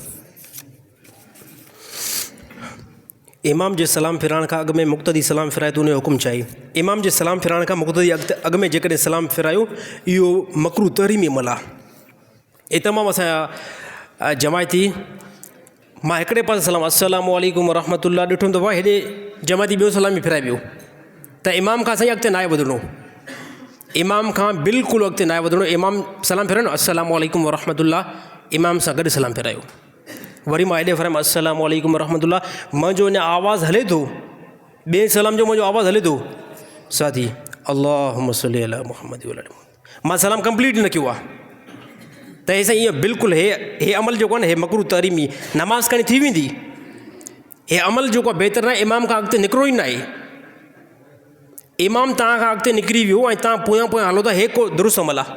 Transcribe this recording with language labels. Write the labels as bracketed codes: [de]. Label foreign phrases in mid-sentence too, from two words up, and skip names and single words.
[sd] इमाम जे सलाम फिराइण खां अॻु में मुक़्तदी सलाम फिराए त उनजो हुकुम छा आहे? इमाम जे सलाम फिराइण खां मुक़्तदी अॻु में जेकॾहिं सलाम फिरायो, इहो मकरू तहरीमी अमल आहे। इहे तमामु असांजा जमायती, मां हिकिड़े पासे सलाम [ar] السلام عليكم ورحمة الله [sd] ॾिठो त वाह हेॾे जमायती ॿियो सलाम बि फिराए पियो। त इमाम खां साईं अॻिते नाहे वधिणो, इमाम खां बिल्कुलु अॻिते नाहे वधिणो। इमाम सलाम फिरायो न [ar] السلام عليكم ورحمة الله, [sd] इमाम सां गॾु सलाम फिरायो। वरी मां हेॾे फरमायो [ar] السلام عليكم ورحمة الله, [sd] मुंहिंजो अञा आवाज़ु हले थो, ॿिए सलाम जो मुंहिंजो आवाज़ु हले थो, साथी [ar] اللهم صل على محمد وعلى محمد, [sd] मां सलाम कंप्लीट न कयो आहे। त हे साईं इहो बिल्कुलु हे अमल जेको आहे न, हे मकरू तहरीमी, नमाज़ खणी थी वेंदी। हे अमल जेको आहे बहितर न आहे, इमाम खां अॻिते निकिरो ई न आहे। इमाम तव्हां खां अॻिते निकिरी वियो ऐं तव्हां पोयां पोयां हलो था, हे को दुरुस्त अमल आहे।